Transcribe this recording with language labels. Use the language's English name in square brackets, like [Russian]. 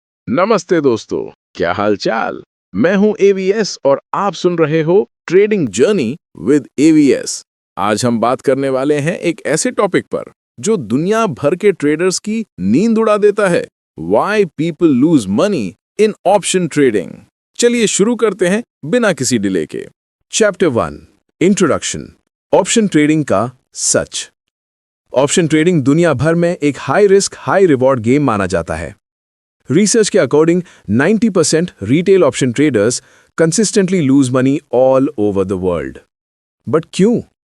[Hindi] नमस्ते दोस्तों, क्या हाल चाल। मैं हूं एवीएस और आप सुन रहे हो ट्रेडिंग जर्नी विद एवीएस। आज हम बात करने वाले हैं एक ऐसे टॉपिक पर जो दुनिया भर के ट्रेडर्स की नींद उड़ा देता है। [English] Why people lose money in option trading। [Hindi] चलिए शुरू करते हैं बिना किसी डिले के। चैप्टर 1 इंट्रोडक्शन, ऑप्शन ट्रेडिंग का सच। ऑप्शन ट्रेडिंग दुनिया भर में एक high risk high reward game माना जाता है। [English] Research के according 90% retail option traders consistently lose money all over the world. But क्यों?